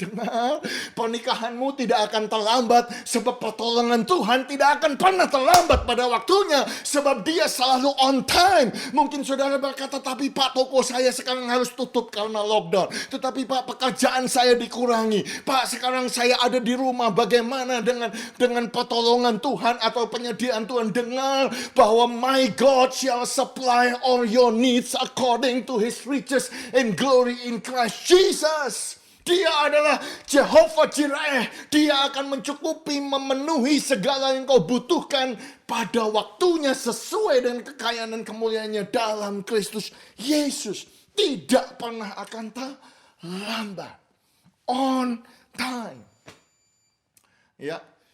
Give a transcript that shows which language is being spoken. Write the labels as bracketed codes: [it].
[id] Dengar, pernikahanmu tidak akan terlambat, sebab pertolongan Tuhan tidak akan pernah terlambat pada waktunya, sebab dia selalu on time. Mungkin saudara berkata, tapi Pak, toko saya sekarang harus tutup karena lockdown. Tetapi Pak, pekerjaan saya dikurangi. Pak, sekarang saya ada di rumah, bagaimana dengan pertolongan Tuhan atau penyediaan Tuhan? Dengar bahwa [en] my God shall supply all your needs according to His riches and glory in Christ Jesus. [id] Dia adalah Jehovah Jireh. Dia akan mencukupi, memenuhi segala yang kau butuhkan pada waktunya sesuai dengan kekayaan dan kemuliaannya dalam Kristus Yesus. Tidak pernah akan terlambat. On time. Ya.